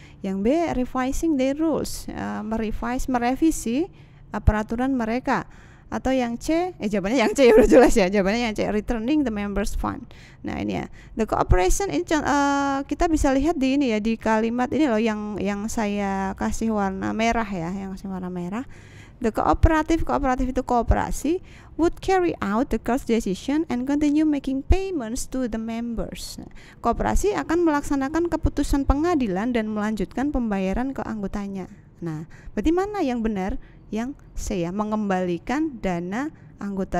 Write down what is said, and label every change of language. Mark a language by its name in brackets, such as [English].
[Indonesian] Yang B, [English] revising their rules, [Indonesian] merevisi peraturan mereka. Atau yang C, jawabannya yang C, udah jelas ya, jawabannya yang C, [English] returning the members fund. [Indonesian] Nah, ini ya, the cooperation ini kita bisa lihat di ini ya, di kalimat ini loh yang saya kasih warna merah ya, yang kasih warna merah. [English] The [Indonesian] kooperatif itu kooperasi [English] would carry out the course decision and continue making payments to the members. [Indonesian] Nah, kooperasi akan melaksanakan keputusan pengadilan dan melanjutkan pembayaran ke anggotanya. Nah, berarti mana yang benar? Yang C ya, mengembalikan dana anggota.